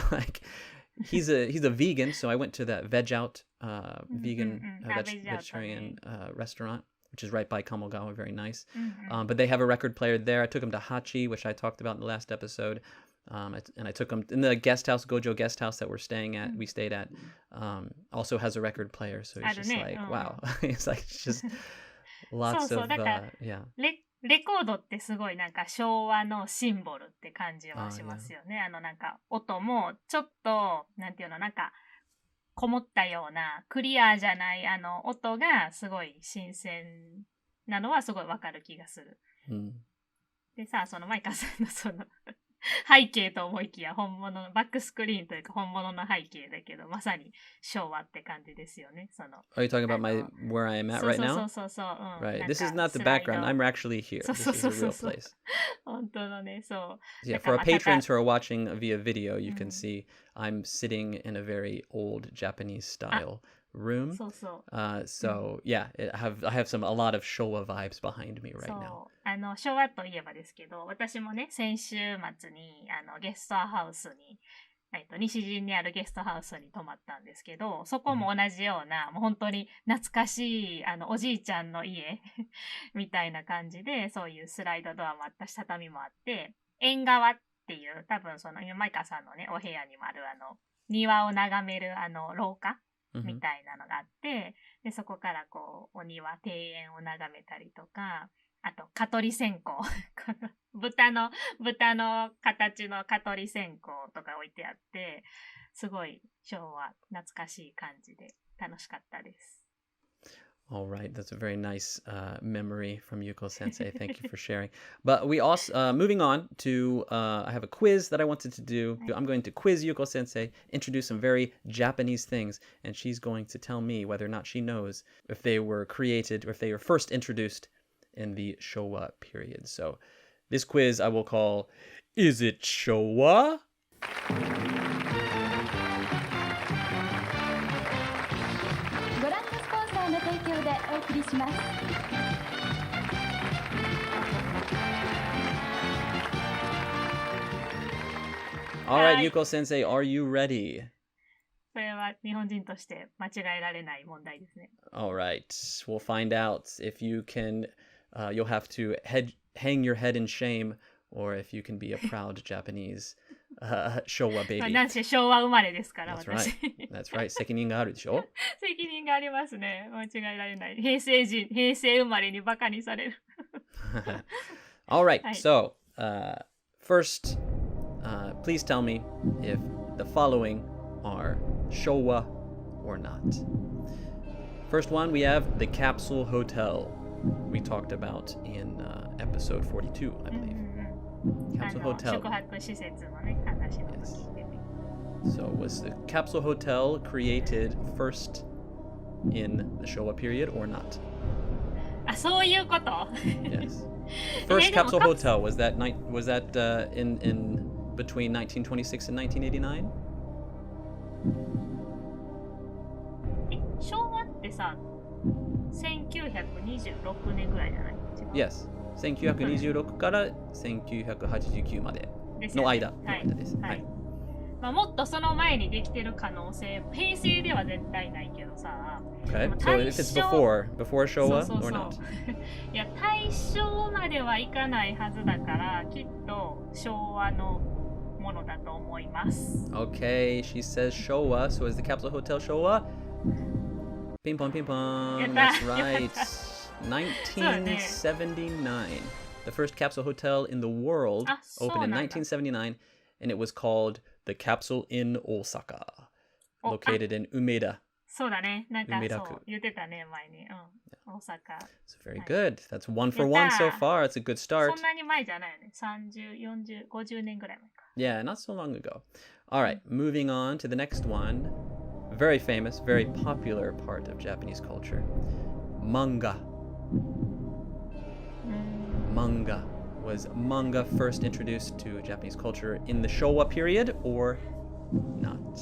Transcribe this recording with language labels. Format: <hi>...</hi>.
<en>Like, he's a vegan, so I went to that Veg Out vegetarian restaurant, which is right by Kamogawa, very nice. But they have a record player there. I took him to Hachi, which I talked about in the last episode. And I took him in the guest house, Gojo guest house that we stayed at, also has a record player. So it's just like, wow. It's like, it's just lots of, yeah.</en> <ja>レコードってすごいなんか昭和のシンボルって感じはしますよね。なんか音もちょっと、なんていうの、なんかこもったようなクリアじゃない音がすごい新鮮なのはすごいわかる気がする。でさ、そのマイカさんのその背景と思いきや本物のバックスクリーンというか本物の背景だけどまさに昭和って感じですよね。その</ja> <en>Are you talking about where I am at right now?</en> <ja>そう。</ja> <en>Right. This is not the background. I'm actually here. This is a real place.</en> <ja>本当のね、そう。</ja> <en>Yeah, for our patrons who are watching via video, you can see I'm sitting in a very old Japanese style room. So yeah, I have a lot of Showa vibes behind me right now.</en> <ja>昭和といえばですけど、私もね、先週末にゲストハウスに、西陣にあるゲストハウスに泊まったんですけど、そこも同じような、もう本当に懐かしい、おじいちゃんの家みたいな感じで、そういうスライドドアもあったし、畳もあって、縁側っていう、多分その、今マイカさんのね、お部屋にもある庭を眺める廊下みたいなのがあって、で、そこからこう、お庭、庭園を眺めたりとか、あと、蚊取り線香。豚の形の蚊取り線香とか置いてあって、すごい昭和懐かしい感じで楽しかったです。</ja> <en>All right, that's a very nice memory from Yuko Sensei. Thank you for sharing. But we also, moving on to, I have a quiz that I wanted to do. I'm going to quiz Yuko Sensei, introduce some very Japanese things, and she's going to tell me whether or not she knows if they were created or if they were first introduced in the Showa period. So this quiz I will call, Is it Showa? All right, Yuko Sensei, are you ready?</en> <ja>それは日本人として間違えられない問題ですね。</ja> <en>All right, we'll find out if you can, you'll have to hang your head in shame, or if you can be a proud Japanese Showa baby.</en> <ja>なんせ昭和生まれですから、</ja> <en>That's</en> <ja>私。</ja> <en>right. That's right.</en> <ja>責任があるでしょ？責任がありますね。間違えられない。平成生まれにバカにされる。</ja> <en>All right, so first, please tell me if the following are Showa or not. First one, we have the Capsule Hotel. We talked about in episode 42, I believe. Capsule Hotel.</en> <ja>宿泊施設のね、話の時でね。</ja> <en>So was the Capsule Hotel created first in the Showa period or not?</en> <ja>あ、そういうこと？</ja> <en>Yes. First Capsule Hotel, was that in between 1926 and 1989?</en> <ja>昭和ってさ、1926年ぐらいじゃない？ Yes. 1926から1989までの間です。はい。まあ、もっとその前にできてる可能性、平成では絶対ないけどさ。</ja> <en>Okay, so if it's before Showa or not?</en> <ja>いや、大正まではいかないはずだから、きっと昭和のものだと思います。</ja> <en>Okay, she says Showa, so is the Capsule Hotel Showa? Ping pong, ping pong. That's right. 1979. The first capsule hotel in the world opened in 1979, and it was called the Capsule in Osaka, located in Umeda.</en> <ja>そうだね。なんかそう言ってたね、前に。大阪。</ja> <en>So very good. That's 1 for 1 so far. It's a good start.</en> <ja>そんなに前じゃないよね。 30、40、50年ぐらい前か。</ja> <en>Yeah, not so long ago. All right, moving on to the next one. Very famous, very popular part of Japanese culture. Manga. Manga. Was manga first introduced to Japanese culture in the Showa period or not?</en>